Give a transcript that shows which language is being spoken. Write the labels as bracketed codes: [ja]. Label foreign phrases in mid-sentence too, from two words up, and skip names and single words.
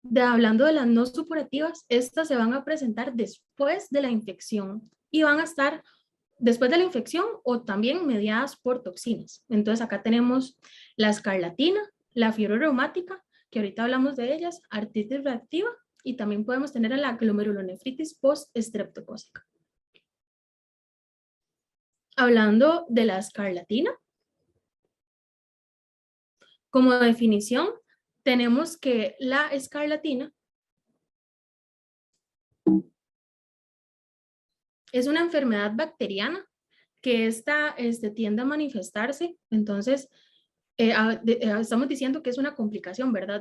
[es] Hablando de las no supurativas, estas se van a presentar después de la infección y van a estar después de la infección o también mediadas por toxinas. Entonces acá tenemos la escarlatina, la fiebre reumática, que ahorita hablamos de ellas, artritis reactiva y también podemos tener la glomerulonefritis post-estreptocócica. Hablando de la escarlatina, como definición, tenemos que la escarlatina es una enfermedad bacteriana que esta tiende a manifestarse, entonces estamos diciendo que es una complicación, ¿verdad?